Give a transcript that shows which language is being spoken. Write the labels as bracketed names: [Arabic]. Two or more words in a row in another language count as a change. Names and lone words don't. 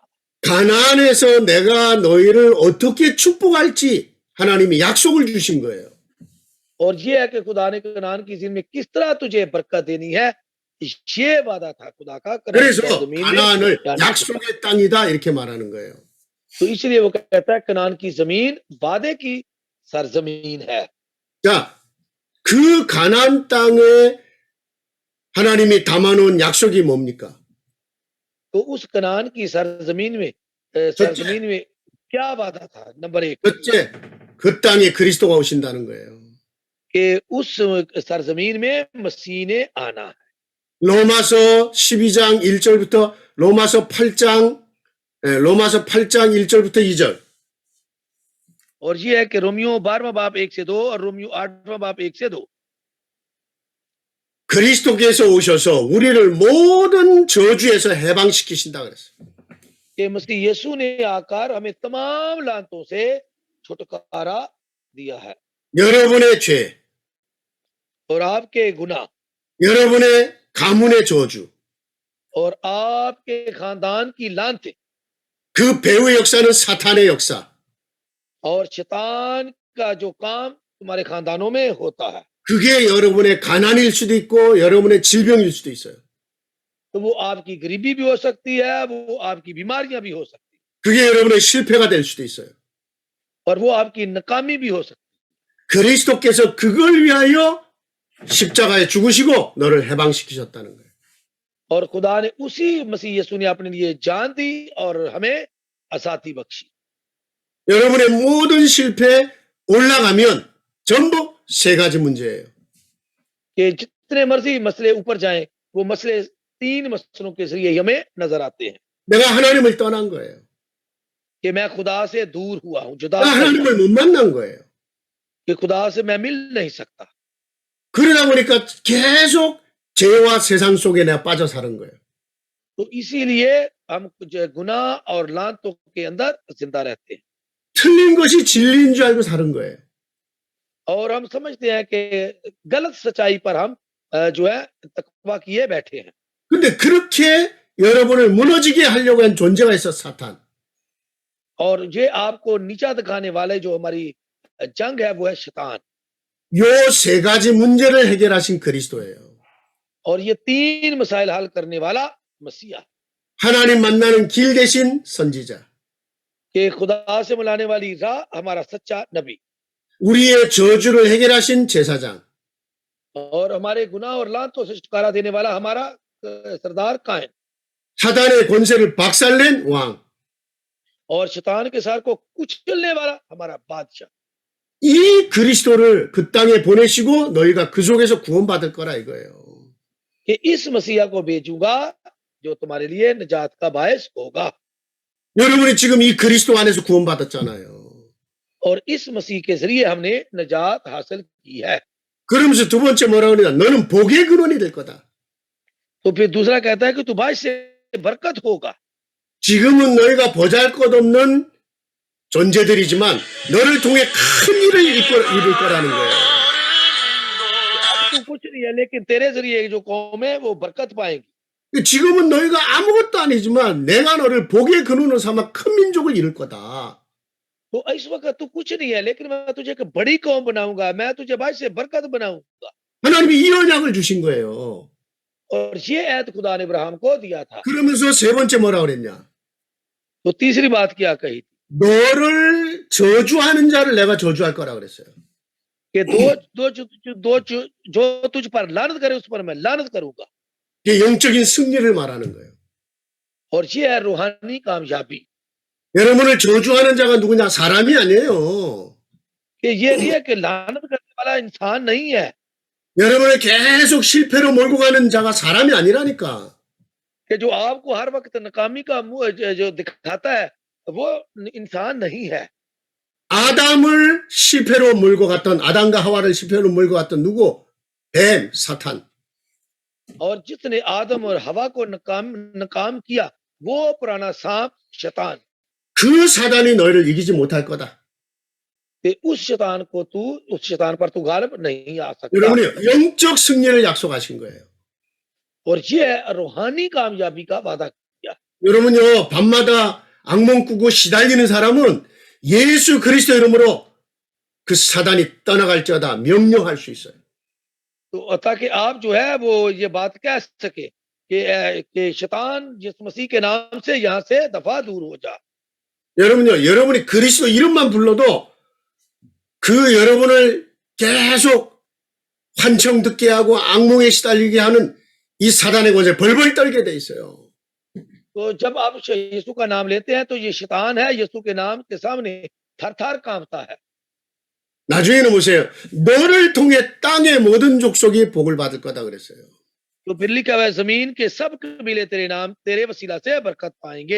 [Korean] 가나안에서 내가 너희를 어떻게 축복할지 하나님이 약속을 주신 거예요. [Urdu] اور یہ ہے کہ خدا نے کنعان کی زندگی میں کس طرح تجھے برکت دینی ہے، یہ وعدہ تھا خدا کا. کنعان کی [Korean] 그래서 [Urdu] سرزمین میں [Korean] 가나안을 [Urdu] جانے کا. [Korean] 약속의 땅이다 이렇게 말하는 거예요. [Urdu] تو اس لیے وہ کہتا ہے کنعان کی زمین وعدے کی سرزمین ہے. [Korean] 자, 그 가나안 땅에 하나님이 담아놓은 약속이 뭡니까? [Urdu] تو اس کنعان کی سرزمین میں کیا وعدہ تھا? नंबर 1 [Korean] 첫째, 그 땅에 그리스도가 오신다는 거예요. [Urdu] کہ اس سرزمین میں مسیح نے آنا ہے. [Korean] 로마서 12장 1절부터 로마서 8장 1절부터 2절. [Urdu] اور یہ ہے کہ رومیو 12واں باب 1 سے 2 اور رومیو 8واں باب 1 سے 2 [Korean] 그리스도께서 오셔서 우리를 모든 저주에서 해방시키신다 그랬어요. [Urdu] کہ مسیح یسوع نے آکر ہمیں تمام لعنتوں سے چھٹکارا دیا ہے. [Korean] 여러분의 죄, [Urdu] اور آپکے گناہ [Korean] 여러분의 가문의 저주, [Urdu] اور آپکے خاندان کی لعنتیں [Korean] 그 배후의 역사는 사탄의 역사. [Urdu] اور شیطان کا جو کام تمہارے خاندانوں میں ہوتا ہے, [Korean] 그게 여러분의 가난일 수도 있고 여러분의 질병일 수도 있어요. [Urdu] تو وہ آپکی غریبی بھی ہو سکتی ہے، وہ آپکی بیماریاں بھی ہو سکتی ہے, [Korean] 그게 여러분의 실패가 될 수도 있어요. [Urdu] اور وہ آپکی ناکامی بھی ہو سکتی [Korean] 그리스도께서 그걸 위하여 십자가에 죽으시고 너를 해방시키셨다는 거예요. [Urdu] है। اور خدا نے اسی مسیح یسوع نے اپنے لیے جان دی اور ہمیں آزادی بخشی. [Korean] 여러분의 모든 실패에 올라가면 전부 세 가지 문제예요. [Urdu] کہ جتنے مرضی مسئلے اوپر جائیں، وہ مسئلے 3 مسئلوں کے ذریعے ہمیں نظر آتے ہیں [Korean] 내가 하나님을 떠난 거예요. [Urdu] کہ میں خدا سے دور ہوا ہوں، جدا [Korean] 내가 [Urdu] ہوا ہوں, [Korean] 하나님을 못 만난 거예요. [Urdu] کہ خدا سے میں مل نہیں سکتا. [Korean] 그러다 보니까 계속 죄와 세상 속에 내가 빠져 사는 거예요. [Urdu] تو اسی لیے ہم جو گناہ اور لعنتوں کے اندر زندہ رہتے ہیں [Korean] 틀린 것이 진리인 줄 알고 사는 거예요. [Urdu] اور ہم سمجھتے ہیں کہ غلط سچائی پر ہم جو ہے تقویٰ کیے بیٹھے ہیں. [Korean] 근데 그렇게 여러분을 무너지게 하려고 한 존재가 있어, 사탄. [Urdu] اور یہ آپکو نیچا دکھانے والے جو ہماری جنگ ہے وہ ہے شیطان. [Korean] 요 세 가지 문제를 해결하신 그리스도예요. [Urdu] اور یہ 3 مسائل حل کرنے والا مسیحا, [Korean] 하나님 만나는 길 대신 선지자. [Urdu] کہ خدا سے ملانے والی راہ ہمارا سچا نبی, [Korean] 우리의 저주를 해결하신 제사장. [Urdu] اور ہمارے گناہ اور لعنتوں سے چھٹکارا دینے والا ہمارا سردار کاہن, [Korean] 사단의 권세를 박살낸 왕. [Urdu] اور شیطان کے سار کو کچلنے والا ہمارا بادشاہ. [Korean] 이 그리스도를 그 땅에 보내시고 너희가 그 속에서 구원받을 거라 이거예요. [Urdu] کہ اس مسیحا کو بھیجونگا جو تمہارے لیے نجات کا باعث ہوگا. [Korean] 여러분이 지금 이 그리스도 안에서 구원받았잖아요. [Urdu] اور اس مسیح کے ذریعے ہمنے نجات حاصل کی ہے. [Korean] 그러면서 두 번째 뭐라고 그러냐? 너는 복의 근원이 될 거다. [Urdu] تو پھر دوسرا کہتا ہے کہ تو باعث سے برکت ہوگا. [Korean] 지금은 너희가 보잘것없는 존재들이지만 너를 통해 큰 일을 이룰 거라는 거예요. [Urdu] تو کچھ نہیں ہے، لیکن تیرے ذریعے جو قوم ہے وہ برکت پائیگی. [Korean] 지금은 너희가 아무것도 아니지만 내가 너를 복의 근원으로 삼아 큰 민족을 이룰 거다. [Urdu] تو اس وقت تو کچھ نہیں ہے، لیکن میں تجھے ایک بڑی قوم بناؤنگا، میں تجھے باعث سے برکت بناؤنگا. [Korean] 하나님이 이 언약을 주신 거예요. [Urdu] اور یہ عہد خدا نے ابراہیم کو دیا تھا. [Korean] 그러면서 세 번째 뭐라 그랬냐? [Urdu] تو تیسری بات کیا کہی? [Korean] 너를 저주하는 자를 내가 저주할 거라 그랬어요. [Urdu] کہ جو تجھ پر لعنت کرے اس پر میں لعنت کرونگا. [Korean] 이게 영적인 승리를 말하는 거예요. [Urdu] اور یہ ہے روحانی کامیابی. [Korean] 여러분을 저주하는 자가 누구냐? 사람이 아니에요. [Urdu] کہ یہ نہیں ہے کہ لعنت کرنے والا انسان نہیں ہے, [Korean] 여러분을 계속 실패로 몰고 가는 자가 사람이 아니라니까. [Urdu] کہ جو آپکو ہر وقت ناکامی کا منہ جو دکھاتا ہے وہ انسان نہیں ہے. [Korean] 아담을 실패로 몰고 갔던, 아담과 하와를 실패로 몰고 갔던 누구? 뱀, 사탄. [Urdu] اور جسنے آدم اور حوا کو ناکام کیا وہ پرانا سانپ شیطان. [Korean] 그 사단이 너희를 이기지 못할 거다. [Urdu] کہ اس شیطان پر تو غالب نہیں آ سکتا. [Korean] 여러분이 영적 승리를 약속하신 거예요. [Urdu] اور یہ روحانی کامیابی کا وعدہ کیا. [Korean] 여러분요, 밤마다 악몽 꾸고 시달리는 사람은 예수 그리스도 이름으로 그 사단이 떠나갈지어다 명령할 수 있어요. [Urdu] تو تاکہ آپ جو ہے وہ یہ بات کہہ سکے کہ شیطان جس مسیح کے نام سے یہاں سے دفع دور ہو جا. [Korean] 여러분요, 여러분이 그리스도 이름만 불러도 그 여러분을 계속 환청 듣게 하고 악몽에 시달리게 하는 이 사단의 권세 벌벌 떨게 돼 있어요. [Urdu] تو جب آپ یسوع کا نام لیتے ہیں تو یہ شیطان ہے یسوع کے نام کے سامنے تھر تھر کانپتا ہے. [Korean] 나중에는 보세요. 너를 통해 땅의 모든 족속이 복을 받을 거다 그랬어요. [Urdu] تو پھر لکھا ہوا ہے زمین کے سب قبیلے تیرے نام تیرے وسیلہ سے برکت پائینگے.